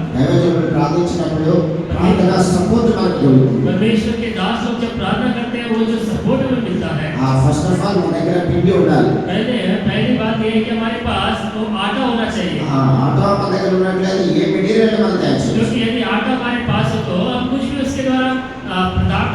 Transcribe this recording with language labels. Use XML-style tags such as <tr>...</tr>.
<te>దైవజనుడు ప్రార్థించినప్పుడు ప్రార్థన సపోర్ట్ మనకు దొరుకుతుంది.</te> <hi>परमेश्वर के दास लोग जब प्रार्थना करते हैं वो जो सपोर्ट हमें मिलता है.</hi> <en>first of all</en> <te>మన దగ్గర పిండి ఉండాలి.</te> <hi>पहली बात ये है कि हमारे पास वो आटा होना चाहिए.</hi> <te>ఆటో మన దగ్గర ఉన్నట్లయితే ఏ మెటీరియల్ మనం తయారు చేయొచ్చు.</te> <hi>क्योंकि यदि आटा हमारे पास हो तो हम कुछ भी उसके द्वारा पदार्थ</hi>